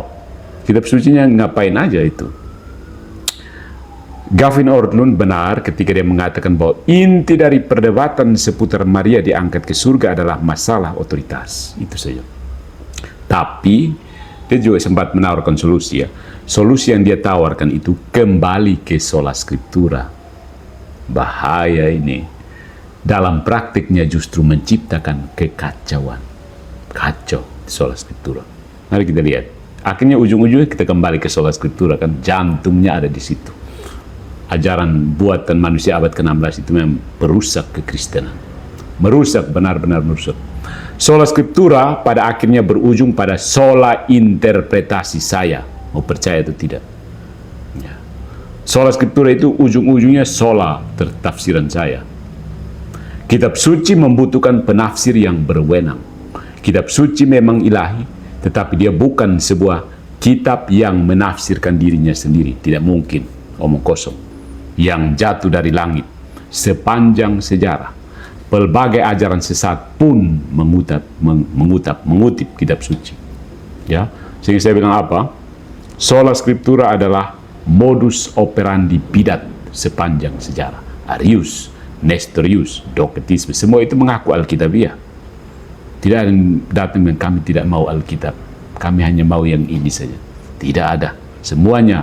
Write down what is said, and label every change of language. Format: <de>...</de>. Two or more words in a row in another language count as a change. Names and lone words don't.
<id>Kitab sucinya ngapain aja itu? Gavin Ortlund benar ketika dia mengatakan bahwa inti dari perdebatan seputar Maria diangkat ke surga adalah masalah otoritas. Itu saja. Tapi dia juga sempat menawarkan solusi ya. Solusi yang dia tawarkan itu kembali ke</id> <la>sola scriptura.</la> <id>Bahaya ini. Dalam praktiknya justru menciptakan kekacauan. Kacau</id> <la>sola scriptura.</la> <id>Mari kita lihat. Akhirnya ujung-ujungnya kita kembali ke</id> <la>sola scriptura</la> <id>kan. Jantungnya ada di situ. Ajaran buatan manusia abad ke-16 itu memang merusak kekristenan. Merusak, benar-benar merusak. Sola scriptura pada akhirnya berujung pada sola interpretasi saya. Mau percaya atau tidak. Ya. Sola scriptura itu ujung-ujungnya sola tafsiran saya. Kitab suci membutuhkan penafsir yang berwenang. Kitab suci memang ilahi, tetapi dia bukan sebuah kitab yang menafsirkan dirinya sendiri. Tidak mungkin, omong kosong. Yang jatuh dari langit sepanjang sejarah. Pelbagai ajaran sesat pun mengutip kitab suci. Ya, sehingga saya bilang apa?</id> <la>Sola scriptura</la> <id>adalah</id> <la>modus operandi</la> <id>bidat sepanjang sejarah. Arius, Nestorius, Doketisme, semua itu mengaku Alkitabiah. Tidak ada yang datang dan kami tidak mau Alkitab. Kami hanya mau yang ini saja. Tidak ada. Semuanya.</id>